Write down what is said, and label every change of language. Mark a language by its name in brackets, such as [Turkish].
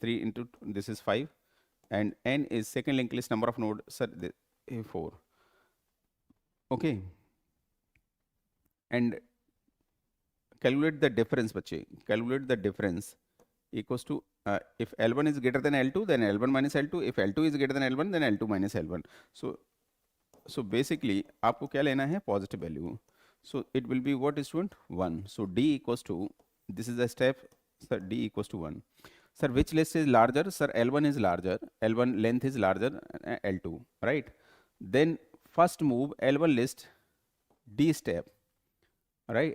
[English] 3 into this is 5. And n is second linked list number of node, sir, 4. Okay. And calculate the difference, bache. Calculate the difference equals to, if L1 is greater than L2, then L1 minus L2. If L2 is greater than L1, then L2 minus L1. So basically, [Hindi] आपको क्या लेना है? [English] Positive value. So it will be what, student? 1. So D equals to, this is the step, sir, D equals to 1. Sir, which list is larger? Sir, L1 is larger. L1 length is larger, L2, right? Then first move L1 list D step, right?